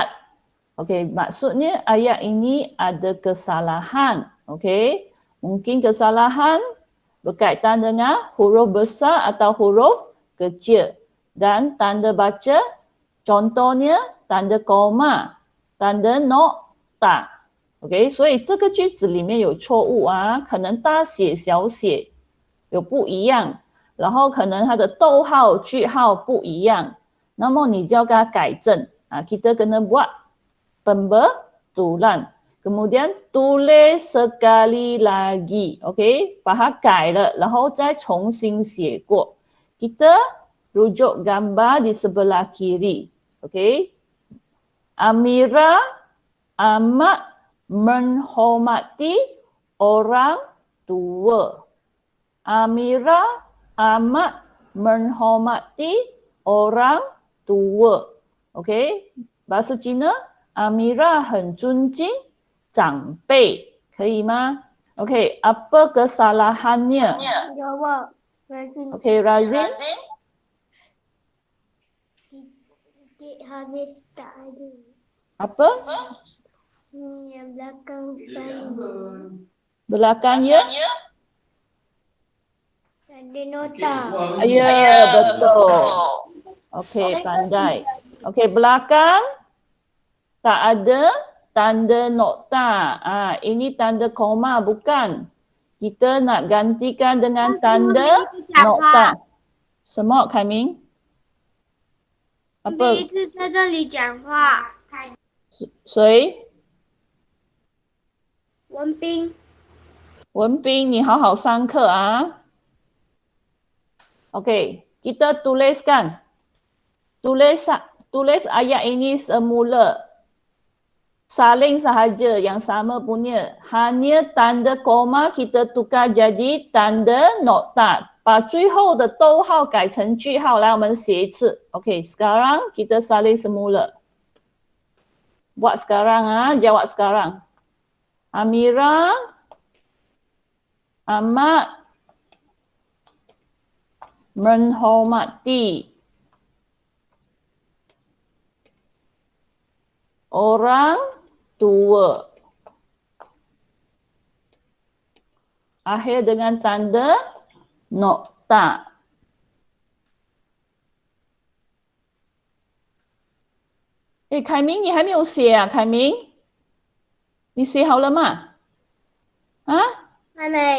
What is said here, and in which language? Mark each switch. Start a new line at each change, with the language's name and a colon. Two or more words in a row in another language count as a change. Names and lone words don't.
Malay: Okey, maksudnya ayat ini ada kesalahan. Okey, mungkin kesalahan berkaitan dengan huruf besar atau huruf kecil. Dan tanda baca, contohnya tanda koma, tanda nokta。OK，
Chinese: 所以这个句子里面有错误啊，可能大写小写有不一样，然后可能它的逗号句号不一样，那么你就要给它改正啊。
Malay: kita kena buat pembetulan， kemudian tulis sekali lagi， OK，
Chinese: 把它改了，然后再重新写过。
Malay: kita rujuk gambar di sebelah kiri， OK。Amira amat menghormati orang tua. Amira amat menghormati orang tua. OK， bahasa Cina, Amira
Chinese: 很尊敬长辈。可以吗
Malay: ？OK, apa kesalahannya? Jawab. Razin. OK, Razin. Titik habis tak ada. Apa? Ni yang belakang sekali. Belakangnya? Ada nota. Ya, betul. Okey, pandai. Okey, belakang tak ada tanda nokta. Ini tanda koma bukan? Kita nak gantikan dengan tanda nokta.
Chinese: 什么凯明？第一 apa 次在这里讲话。谁？文斌。文斌，你好好上课啊。Okey,
Malay: kita tuliskan. Tulis ayat ini semula. Saling sahaja yang sama punya. Hanya tanda koma kita tukar jadi tanda nokta.
Chinese: 把最后的逗号改成句号，来我们写一次。OK,
Malay: sekarang kita salin semula. Buat sekarang jawab sekarang. Amira amat menghormati orang tua. Akhir dengan tanda nokta.
Chinese: Eh，凯明，你还没有写啊？凯明，你写好了吗？啊？还没。